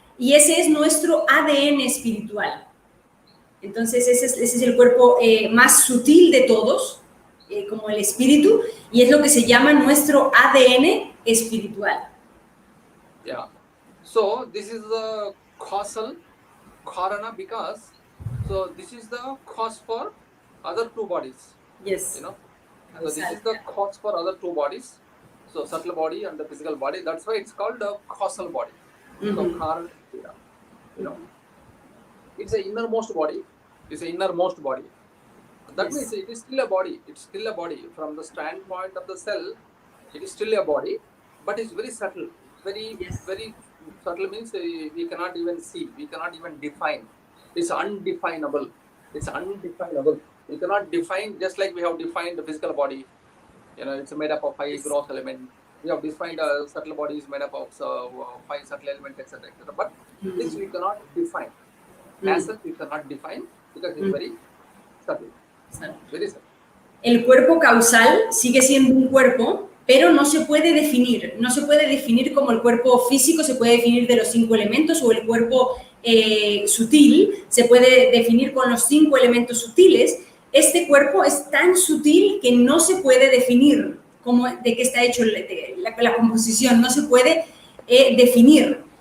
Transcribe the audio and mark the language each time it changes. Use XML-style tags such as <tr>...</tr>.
<es>Y ese es nuestro ADN espiritual. Entonces, ese es el cuerpo más sutil de todos, como el espíritu, y es lo que se llama nuestro ADN espiritual.</es> <en>Yeah. So, this is the causal, Karana, because So this is the cause for other two bodies. Yes. You know, so this is the cause for other two bodies. So subtle body and the physical body. That's why it's called the causal body. So Karana, you know, it's an innermost body. It's an innermost body. That means it is still a body. It's still a body. From the standpoint of the cell, it is still a body, but it's very subtle. Very, very subtle means we cannot even see. We cannot even define. It's undefinable. It's undefinable. We cannot define, just like we have defined the physical body. You know, it's made up of 5 gross elements. We have defined a subtle body is made up of 5 subtle elements, etc. But this we cannot define. As such, we cannot define because it's very subtle. Very subtle.</en> <es>El cuerpo causal sigue siendo un cuerpo, pero no se puede definir. No se puede definir como el cuerpo físico, se puede definir de los 5 elementos, o el cuerpo sutil se puede definir con los 5 elementos sutiles. Este cuerpo es tan sutil que no se puede definir de qué está hecho la composición, no se puede definir.</es>